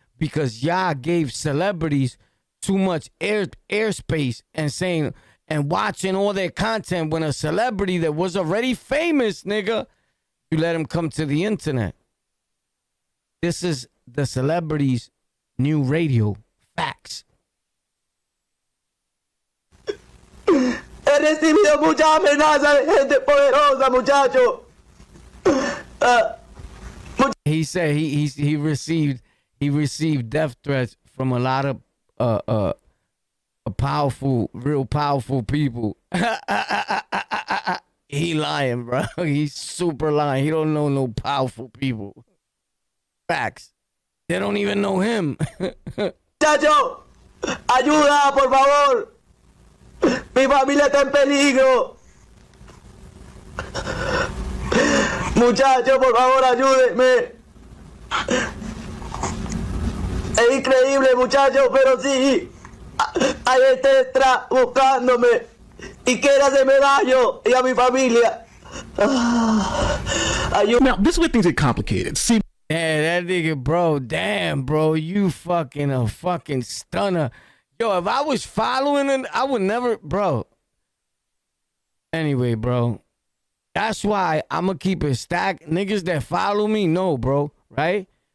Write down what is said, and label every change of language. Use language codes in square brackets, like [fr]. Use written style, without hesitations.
[en] Because y'all gave celebrities too much airspace and saying and watching all their content when a celebrity that was already famous, nigga, you let him come to the internet. This is the celebrities' new radio. Facts. [es] He recibido muchas amenazas de gente poderosa, muchacho. He said he received death threats from a lot of real powerful people. He lying, bro. He's super lying. He don't know no powerful people. Facts. They don't even know him. Muchacho, ayuda, por favor. Mi familia está en peligro. Muchacho, por favor, ayúdenme. Es increíble, muchacho, pero sí. Hay gente detrás buscándome y quiere hacerme daño y a mi familia. [en] Now, this is where things get complicated. See, yeah, that nigga, bro. Damn, bro. You fucking a fucking stunner. Yo, if I was following him, I would never, bro. Anyway, bro. That's why I'm going to keep it stacked. Niggas that follow me, no, bro. Right?